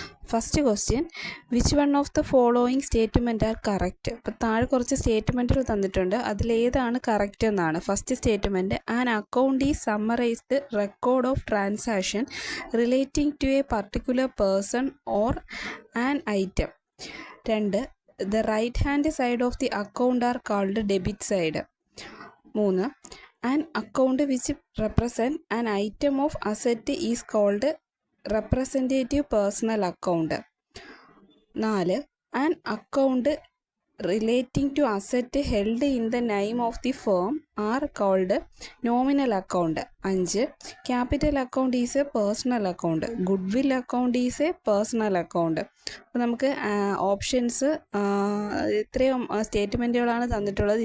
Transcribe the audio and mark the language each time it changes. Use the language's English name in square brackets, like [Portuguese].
[English] First question, which one of the following statement are correct? [Malayalam] അപ്പോൾ താഴെ കുറച്ച് സ്റ്റേറ്റ്മെൻറ്റുകൾ തന്നിട്ടുണ്ട്, അതിലേതാണ് കറക്റ്റ് എന്നാണ്. [English] First statement, an account is summarized record of transaction relating to a particular person or an item. 2. The right hand side of the account are called debit side. 3. An account which represent an item of asset is called representative personal account. 4. An account relating to asset held in the name of the firm are called nominal account. 5. Capital account is a personal account. Goodwill account is a personal account. [Malayalam] അപ്പോൾ നമുക്ക് options ഇത്രയും സ്റ്റേറ്റ്മെൻറ്റുകളാണ് തന്നിട്ടുള്ളത്.